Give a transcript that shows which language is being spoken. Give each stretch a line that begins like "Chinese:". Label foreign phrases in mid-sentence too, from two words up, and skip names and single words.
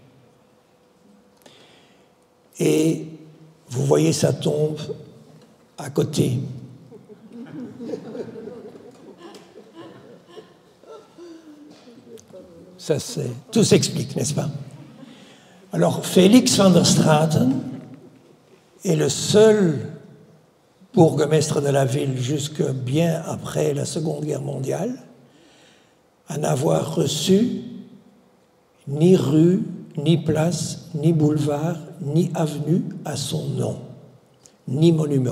French: Et vous voyez sa tombe à côté. Ça, tout s'explique, n'est-ce pas? Alors, Félix van der Straten est le seul bourgmestre de la ville jusque bien après la Seconde Guerre mondiale à n'avoir reçu ni rue, ni place, ni boulevard, ni avenue à son nom, ni monument.